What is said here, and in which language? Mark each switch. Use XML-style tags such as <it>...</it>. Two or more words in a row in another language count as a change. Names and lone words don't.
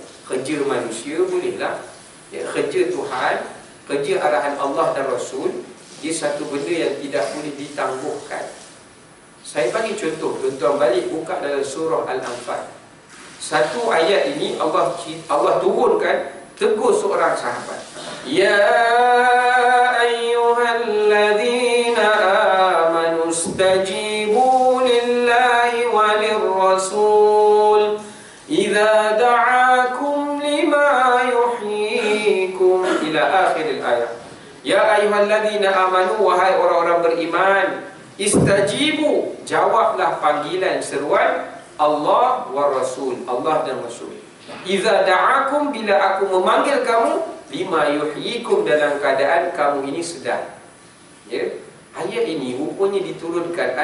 <ms>Kerja manusia bolehlah, kerja Tuhan, kerja arahan Allah dan Rasul, dia satu benda yang tidak boleh ditangguhkan. Saya bagi contoh, tuan-tuan balik buka dalam surah Al-Anfal. Satu ayat ini Allah turunkan tegur seorang sahabat.</ms> <ar>يا أيها الذين آمنوا استجيبوا لله وللرسول إذا دعاكم لما يحييكم إلى آخر الآية. يا أيها الذين آمنوا,</ar> <ms>wahai orang-orang beriman, istajibu, jawablah panggilan seruan Allah</ms> <ar>ورسول,</ar> <ms>Allah dan Rasul.</ms> <ar>إذا دعاكم,</ar> <ms>bila aku memanggil kamu,</ms> <ar>لما يحييكم,</ar> <ms>dalam keadaan kamu ini sedar. Ya, ayat ini rupanya diturunkan.</ms>